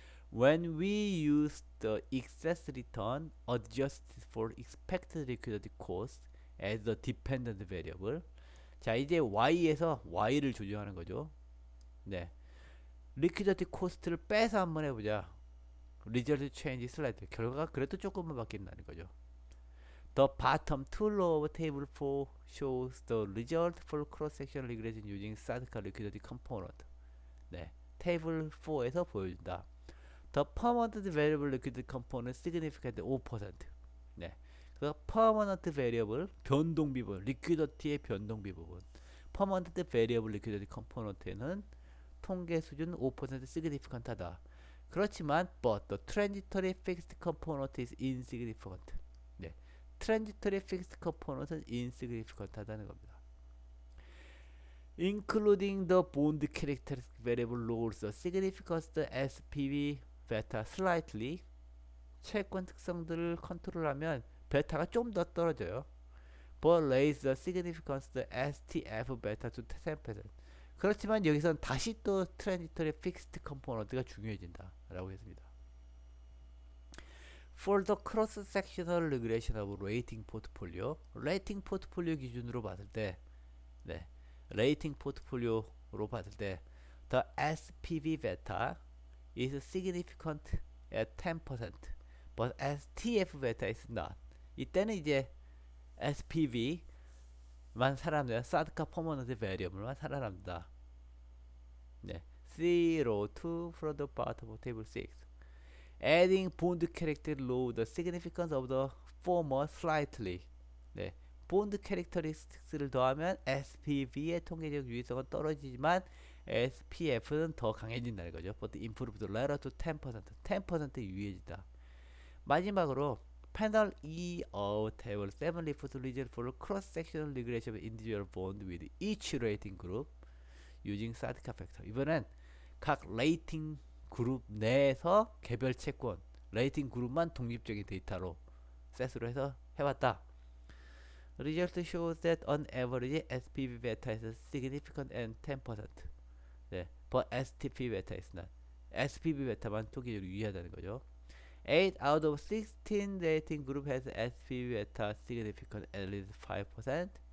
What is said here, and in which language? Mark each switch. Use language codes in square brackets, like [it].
[en] When we use the excess return adjusted for expected liquidity cost as the dependent variable. [ko] 자, 이제 y에서 y를 조정하는 거죠. 네. 리퀴디티 코스트를 빼서 한번 해보자. 리저트 체인지 슬라이드 결과가 그래도 조금만 바뀐다는 거죠. [en] The bottom two row of table 4 shows the result for cross-section regression using static liquidity component. [ko] 네, 테이블 4에서 보여준다. [en] The permanent variable liquidity component significant 5%. [ko] 네, 그 permanent variable 변동비 부분, liquidity의 변동비 부분. permanent variable liquidity component에는 통계 수준 5% significant하다. 그렇지만 [en] but the transitory fixed component is insignificant. [ko] 네, transitory fixed component은 insignificant하다는 겁니다. [en] Including the bond characteristic variable lowers the significance of the SPV beta slightly. [ko] 채권 특성들을 컨트롤하면 베타가 좀 더 떨어져요. [en] But raise the significance of the STF beta to 10%. [ko] 그렇지만 여기서는 다시 또 transitory fixed component가 중요해진다 라고 했습니다. [en] For the cross-sectional regression of rating portfolio, [ko] 레이팅 포트폴리오 기준으로 봤을 때, [en] 네, 레이팅 포트폴리오로 봤을 때, the SPV beta is significant at 10%, but STF beta is not. [ko] 이때는 이제 SPV만 살아남는다. 사드카 퍼머넌트 베리어블만 살아남는다. [en] 네, 0, 2 from the bottom of table 6. Adding bond character low the significance of the former slightly. [ko] 네, bond characteristics를 더하면 SPV의 통계적 유의성은 떨어지지만 SPF는 더 강해진다는 거죠. [en] But improve the latter to 10%. [ko] 10% 유의해진다. 마지막으로 [en] Panel E of Table 7 refers result for cross-sectional regression of individual bond with each rating group using 사드카 팩터. [ko] 이번엔 각 레이팅 그룹 내에서 개별 채권 레이팅 그룹만 독립적인 데이터로 셋으로 해서 해봤다. [en] Result shows that on average SPV beta is significant and 10%. 네, but STP beta is not. [ko] SPV 베타만 통계적으로 유의하다는 거죠. [en] 8 out of 16 rating group has SPV beta significant at least 5%.